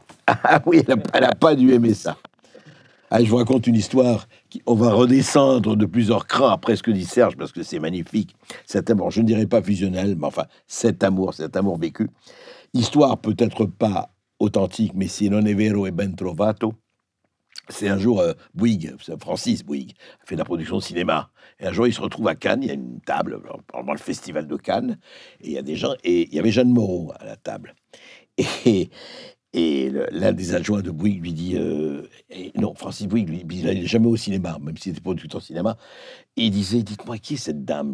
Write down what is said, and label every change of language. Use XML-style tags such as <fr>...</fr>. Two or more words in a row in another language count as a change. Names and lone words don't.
<fr>Ah oui, elle n'a pas dû aimer ça. Ah, je vous raconte une histoire. On va redescendre de plusieurs crans après ce que dit Serge, parce que c'est magnifique. Cet amour, je ne dirais pas fusionnel, mais enfin, cet amour vécu. Histoire peut-être pas authentique, mais</fr> <it>si non è vero è ben trovato.</it> <fr>C'est un jour, Bouygues, Francis Bouygues, a fait de la production de cinéma. Et un jour, il se retrouve à Cannes, il y a une table, pendant le festival de Cannes, et il y a des gens, et il y avait Jeanne Moreau à la table. Et l'un des adjoints de Bouygues lui dit, non, Francis Bouygues, lui, il n'est jamais au cinéma, même s'il était producteur de cinéma, et il disait, dites-moi, qui est cette dame?</fr>